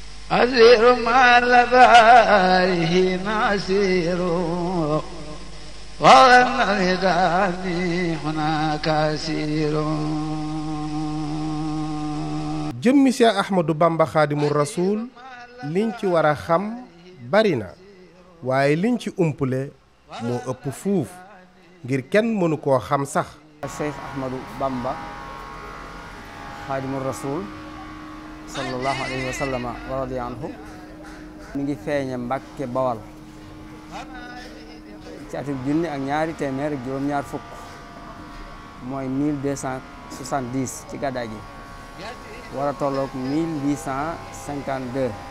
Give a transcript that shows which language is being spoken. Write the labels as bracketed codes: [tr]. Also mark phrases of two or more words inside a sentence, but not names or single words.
[ar] أسير مع لبائه نسير وظن نداني هناك أسير. [wo] jëmmi Seex Ahmadu Bamba Xaadimu Rasuul liñ ci war a xam bari na waaye liñ ci umpule moo ëpp fuuf ngir kenn mënu koo xam sax. Seex Ahmadu Bamba Xaadimu Rasuul [ar] صلى الله عليه وسلم ورضي عنه [wo] mi ngi feeñe Mbàkke Bawal ci atum junni ak ñaari téeméer ak juróom-ñaar fukk mooy 1270 ci gàddaay gi war a tolloog 1852